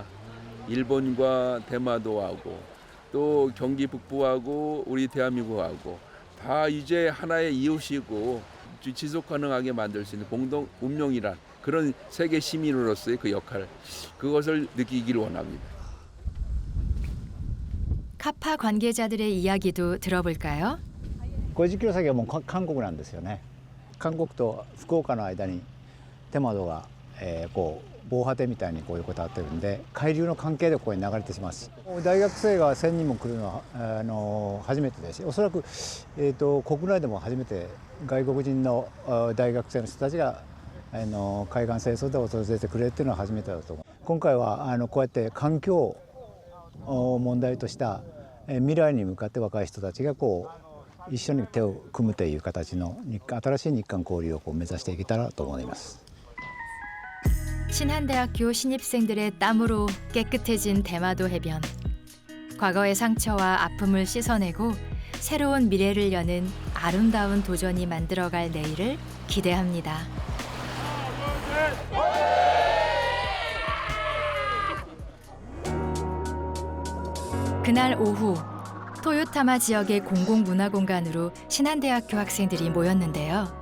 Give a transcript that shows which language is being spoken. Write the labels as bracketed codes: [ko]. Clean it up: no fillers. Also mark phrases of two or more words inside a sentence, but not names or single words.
[ko] 일본과 대마도하고 또 경기 북부하고 우리 대한민국하고 다 이제 하나의 이웃이고 지속 가능하게 만들 수 있는 공동 운명이란 그런 세계 시민으로서의 그 역할, 그것을 느끼기를 원합니다. 카파 관계자들의 이야기도 들어볼까요? [ja] 50キロ先はもう韓国なんですよね。韓国と福岡の間にテマドが、こう防波堤みたいにこう横たわってるんで、海流の関係でここに流れてしまうし、大学生が1000人も来るのは初めてですし、おそらく、国内でも初めて外国人の大学生の人たちが海岸清掃で訪れてくれるっていうのは初めてだと思う。今回はこうやって環境を問題とした未来に向かって若い人たちがこう一緒に手を組むという形の新しい日韓交流を目指していけたらと思います。 [ko] 신한대학교 신입생들의 땀으로 깨끗해진 대마도 해변. 과거의 상처와 아픔을 씻어내고 새로운 미래를 여는 아름다운 도전이 만들어갈 내일을 기대합니다. 그날 오후 토요타마 지역의 공공문화공간으로 신한대학교 학생들이 모였는데요.